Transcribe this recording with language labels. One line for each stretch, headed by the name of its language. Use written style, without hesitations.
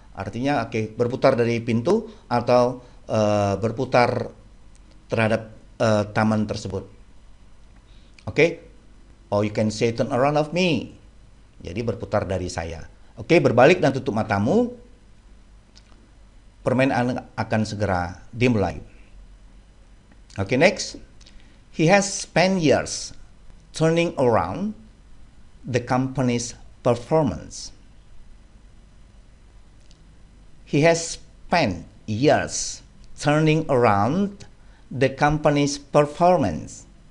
Indonesian: Artinya berputar dari pintu atau berputar terhadap taman tersebut.
English: Or you can say turn around of me.
Indonesian: Jadi berputar dari saya. Berbalik dan tutup matamu. Permainan akan segera dimulai.
English: Next. He has spent years turning around the company's performance. He has spent years turning around the company's performance.